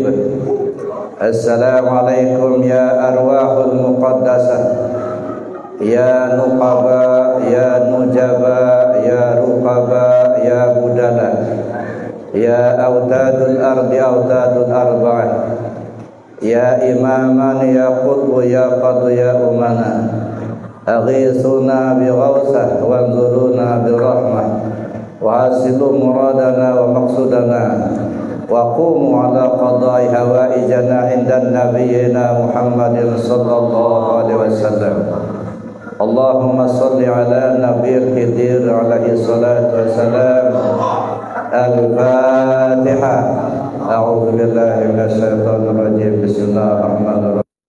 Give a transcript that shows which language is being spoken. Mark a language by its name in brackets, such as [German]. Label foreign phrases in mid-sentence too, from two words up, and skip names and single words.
[Arabic] السلام عليكم يا الأرواح المقدسة، يا نقباء، يا نجباء، يا رقباء، يا بدلاء، يا أوتاد الأرض أوتاد الأربعة، يا إمامان، يا قطب، يا قادة، يا أمناء. أغيثونا بغوثة وانظرونا برحمة وحصل مرادنا ومقصودنا وقم على قضاء حوائجنا عند نبينا محمد صلى الله عليه وسلم. اللهم صل على نبي الخضر عليه الصلاة والسلام. Al-Fatihah. أعوذ بالله من الشيطان الرجيم. بسم الله الرحمن الرحيم.